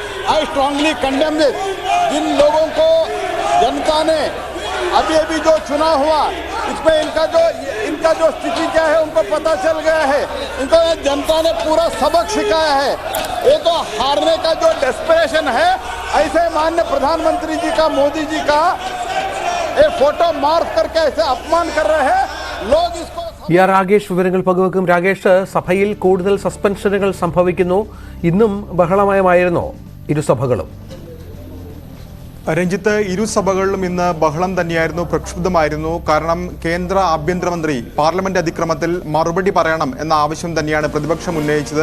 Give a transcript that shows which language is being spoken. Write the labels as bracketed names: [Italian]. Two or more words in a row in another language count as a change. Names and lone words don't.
[English] I strongly condemn this. [Hindi] जिन लोगों को जनता ने अभी जो चुनाव हुआ, इसमें इनका जो स्थिति क्या है उनको पता चल गया है। इनको जनता ने पूरा सबक सिखाया है। ये तो हारने का जो डेस्परेशन है, ऐसे माननीय प्रधानमंत्री जी का, मोदी जी का ये फोटो मार्क करके ऐसे अपमान कर रहे हैं लोग। इसको [Malayalam] രാഗേഷ് വിവരങ്ങൾ പങ്കുവെക്കും. രാഗേഷ്, സഭയിൽ കൂടുതൽ സസ്പെൻഷനുകൾ സംഭവിക്കുന്നു. ഇന്നും ബഹളമയമായിരുന്നു ഇരുസഭകളും. രഞ്ജിത്ത്, ഇരുസഭകളിലും ഇന്ന് ബഹളം തന്നെയായിരുന്നു, പ്രക്ഷുബ്ധമായിരുന്നു. കാരണം കേന്ദ്ര ആഭ്യന്തരമന്ത്രി പാർലമെന്റ് അതിക്രമത്തിൽ മറുപടി പറയണം എന്ന ആവശ്യം തന്നെയാണ് പ്രതിപക്ഷം ഉന്നയിച്ചത്.